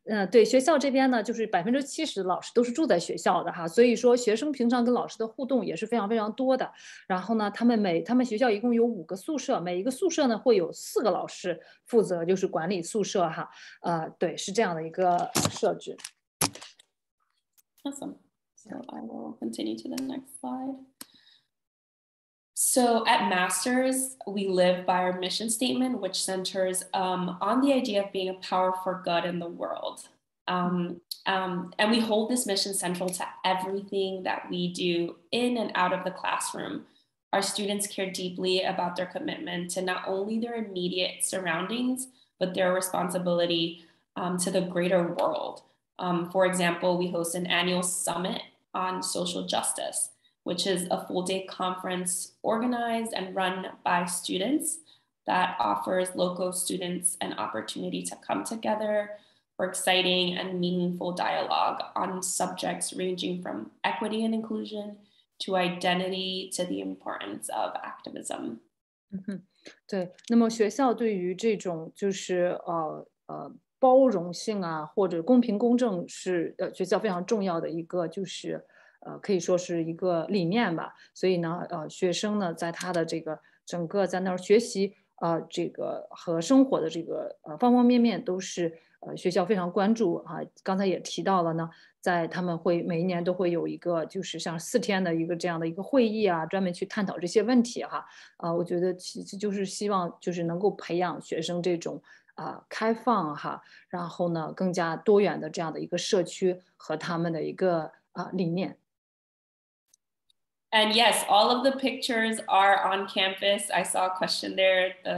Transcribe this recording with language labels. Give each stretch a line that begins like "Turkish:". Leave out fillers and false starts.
Chinese: 对，学校这边呢，就是70%的老师都是住在学校的哈，所以说学生平常跟老师的互动也是非常非常多的。然后呢，他们学校一共有5个宿舍，每一个宿舍呢会有4个老师负责就是管理宿舍哈。对，是这样的一个设置。
English: Awesome. So I will continue to the next slide. So at Masters, we live by our mission statement, which centers on the idea of being a power for good in the world. And we hold this mission central to everything that we do in and out of the classroom. Our students care deeply about their commitment to not only their immediate surroundings, but their responsibility to the greater world. For example, we host an annual summit on social justice, which is a full-day conference organized and run by students that offers local students an opportunity to come together for exciting and meaningful dialogue on subjects ranging from equity and inclusion to identity to the importance of activism.
Chinese: 对，那么学校对于这种就是包容性啊，或者公平公正是学校非常重要的一个就是可以说是一个理念吧。所以呢，学生呢在他的这个整个在那儿学习这个和生活的这个方方面面都是学校非常关注啊。刚才也提到了呢，在他们会每一年都会有一个就是像4天的一个这样的一个会议啊，专门去探讨这些问题哈。我觉得其实就是希望就是能够培养学生这种开放哈，然后呢更加多元的这样的一个社区和他们的一个理念。
English: And yes, all of the pictures are on campus. I saw a question there.